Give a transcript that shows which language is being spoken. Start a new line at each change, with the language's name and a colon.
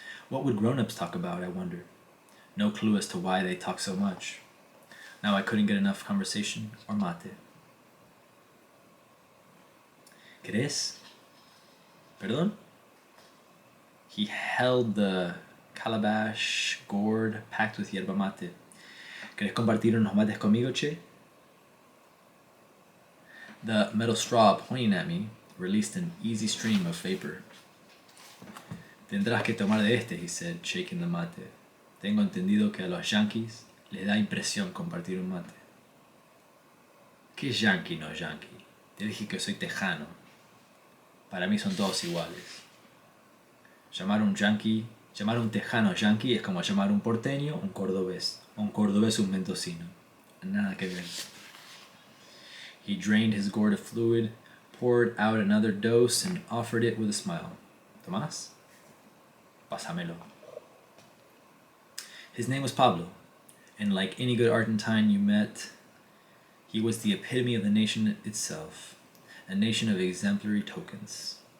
English: What would grown-ups talk about, I wondered. No clue as to why they talk so much. Now I couldn't get enough conversation or mate.
Spanish: ¿Querés? Perdón?
English: He held the calabash gourd packed with yerba mate.
Spanish: ¿Querés compartir unos mates conmigo, che?
English: The metal straw pointing at me released an easy stream of vapor.
Spanish: Tendrás que tomar de este,
English: he said, shaking the mate.
Spanish: Tengo entendido que a los yankees les da impresión compartir un mate. ¿Qué es yankee no yankee? Te dije que soy tejano. Para mí son todos iguales. Llamar un tejano yankee es como llamar un porteño un cordobés, o un cordobés un mendocino. Nada que ver.
English: He drained his gourd of fluid, poured out another dose, and offered it with a smile.
Spanish: ¿Tomás? Pásamelo.
English: His name was Pablo, and like any good Argentine you met, he was the epitome of the nation itself, a nation of exemplary tokens.